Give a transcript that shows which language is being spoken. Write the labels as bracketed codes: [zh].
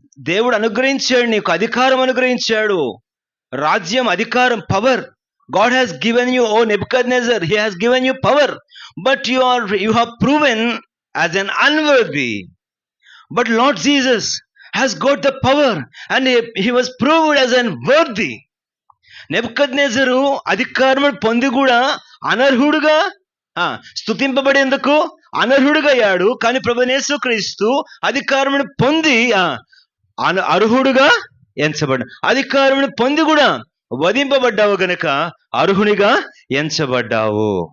[te] దేవుడు అనుగ్రహించాడు, నీకు అధికారం అనుగ్రహించాడు, రాజ్యం, అధికారం, power. [en] God has given you, O Nebuchadnezzar, he has given you power, but you have proven as an unworthy. But Lord Jesus has got the power and he was proved as an worthy. [te] నెబుకద్నెజరు అధికారం పొంది కూడా అనర్హుడుగా, స్తుతింపబడేందుకు అనర్హుడుగా అయ్యాడు. కానీ ప్రభువైన యేసుక్రీస్తు అధికారం పొంది అర్హుడుగా ఎంచబడ్డాడు. అధికారం పొంది కూడా వధింపబడ్డావు గనక అర్హునిగా ఎంచబడ్డావు.